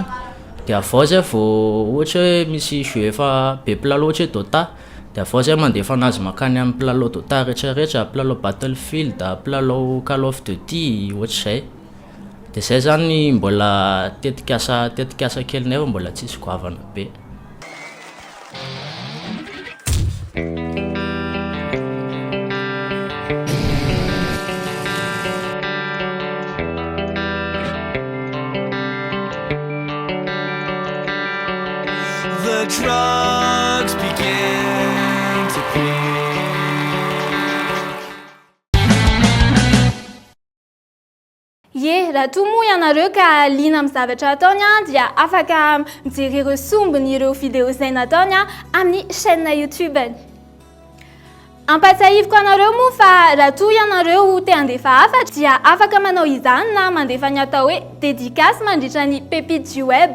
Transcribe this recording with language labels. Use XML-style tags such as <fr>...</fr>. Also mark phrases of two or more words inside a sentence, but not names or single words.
<mg>Dia avao zay vao ohatra hoe misy jeu efa be mpilalao ohatra hoe Dota dia avao zay mandefa anazy makany amin'ny mpilalao Dota rehetrarehetra, mpilalao Battlefield, mpilalao Call of Duty ohatr'izay. Dia zay zany mbola tetikasa kelinay fa mbola tsisy goavana be.</mg> <en>The drugs begin to play.</en> <mg>Ye, raha toa moa ianareo ka liana amin'ny zavatra ataony dia afaka mijery ireo sombiny ireo vidéo izay nataony amin'ny chaîne YouTube-ny. Ampatsahiviko anareo moa fa raha toa ianareo te handefa hafatra dia afaka manao izany na mandefa ny atao hoe dédicace mandritra ny</mg> <fr>pépite du web.</fr>